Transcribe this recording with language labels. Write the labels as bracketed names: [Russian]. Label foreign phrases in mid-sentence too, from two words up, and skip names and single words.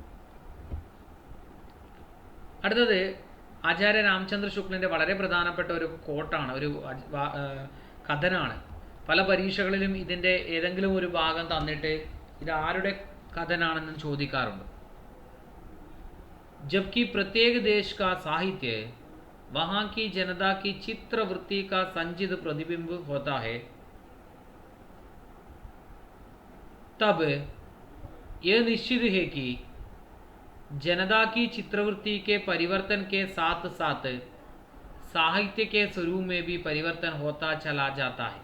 [Malayalam] അടുത്തത് ആചാര്യ രാമചന്ദ്ര ശുക്ലിൻ്റെ വളരെ പ്രധാനപ്പെട്ട ഒരു കോട്ടാണ്, ഒരു കഥനാണ്. പല പരീക്ഷകളിലും ഇതിൻ്റെ ഏതെങ്കിലും ഒരു ഭാഗം തന്നിട്ട് ഇത് ആരുടെ കഥനാണെന്ന് ചോദിക്കാറുണ്ട്. [Hindi] जबकि प्रत्येक देश का साहित्य वहाँ की जनता की चित्रवृत्ति का संचित प्रतिबिंब होता है, तब यह निश्चित है कि जनता की चित्रवृत्ति के परिवर्तन के साथ साथ साहित्य के स्वरूप में भी परिवर्तन होता चला जाता है.